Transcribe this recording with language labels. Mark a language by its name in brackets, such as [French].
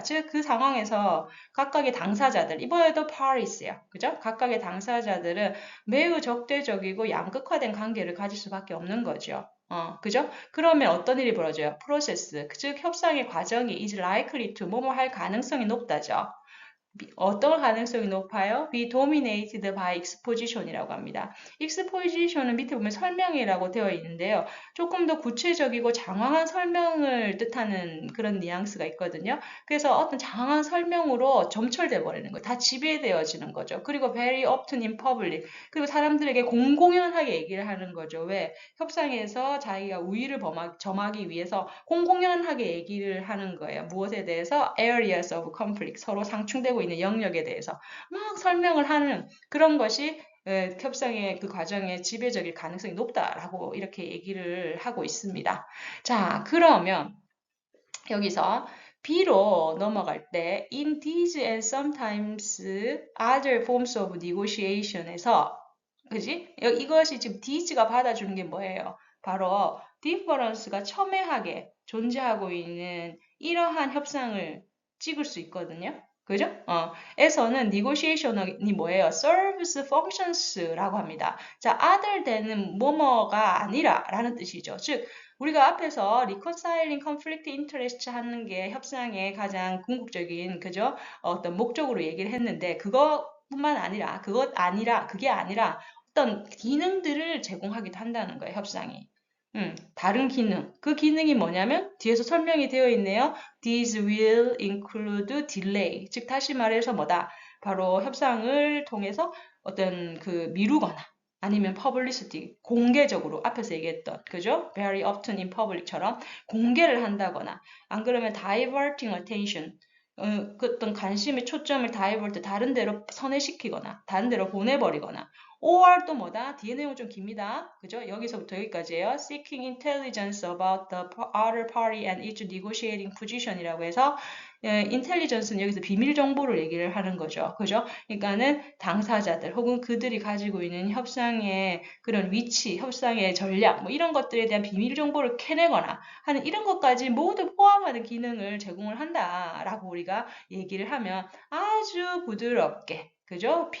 [Korean] 즉, 그 상황에서 각각의 당사자들, 이번에도 parties예요. 그죠? 각각의 당사자들은 매우 적대적이고 양극화된 관계를 가질 수밖에 없는 거죠. 그죠? 그러면 어떤 일이 벌어져요? 프로세스, 즉 협상의 과정이 is likely to 뭐뭐 할 가능성이 높다죠. 어떤 가능성이 높아요? [English] be dominated by exposition [Korean] 이라고 합니다. exposition은 밑에 보면 설명이라고 되어 있는데요. 조금 더 구체적이고 장황한 설명을 뜻하는 그런 뉘앙스가 있거든요. 그래서 어떤 장황한 설명으로 점철돼 버리는 거예요. 다 지배되어지는 거죠. [English] 그리고 very often in public. [Korean] 그리고 사람들에게 공공연하게 얘기를 하는 거죠. 왜? 협상에서 자기가 우위를 점하기 위해서 공공연하게 얘기를 하는 거예요. 무엇에 대해서? [English] areas of conflict. [Korean] 서로 상충되고 있는 영역에 대해서 막 설명을 하는 그런 것이 협상의 그 과정에 지배적일 가능성이 높다라고 이렇게 얘기를 하고 있습니다. 자, 그러면 여기서 B로 넘어갈 때 in these and sometimes other forms of negotiation에서 그지? 이것이 지금 these가 받아주는 게 뭐예요? 바로 difference가 첨예하게 존재하고 있는 이러한 협상을 찍을 수 있거든요. 그죠? 에서는 negotiation이 뭐예요? [English] serves functions [Korean] 라고 합니다. 자, other than은 뭐뭐가 아니라 라는 뜻이죠. 즉, 우리가 앞에서 reconciling conflict interest 하는 게 협상의 가장 궁극적인, 그죠? 어떤 목적으로 얘기를 했는데, 그것뿐만 아니라, 그게 아니라 어떤 기능들을 제공하기도 한다는 거예요, 협상이. 다른 기능. 그 기능이 뭐냐면 뒤에서 설명이 되어 있네요. [English] These will include delay. [Korean] 즉 다시 말해서 뭐다? 바로 협상을 통해서 어떤 그 미루거나 아니면 publicity, 공개적으로 앞에서 얘기했던 그죠? [English] very often in public [Korean] 처럼 공개를 한다거나 안 그러면 diverting attention 그 어떤 관심의 초점을 divert 다른 데로 선회시키거나 다른 데로 보내버리거나 or 또 뭐다? 뒤에 내용 좀 깁니다. 그죠? 여기서부터 여기까지예요. [English] seeking intelligence about the other party and its negotiating position [Korean] 이라고 해서 인텔리전스는 여기서 비밀 정보를 얘기를 하는 거죠. 그죠? 그러니까는 당사자들 혹은 그들이 가지고 있는 협상의 그런 위치, 협상의 전략 뭐 이런 것들에 대한 비밀 정보를 캐내거나 하는 이런 것까지 모두 포함하는 기능을 제공을 한다라고 우리가 얘기를 하면 아주 부드럽게 그죠?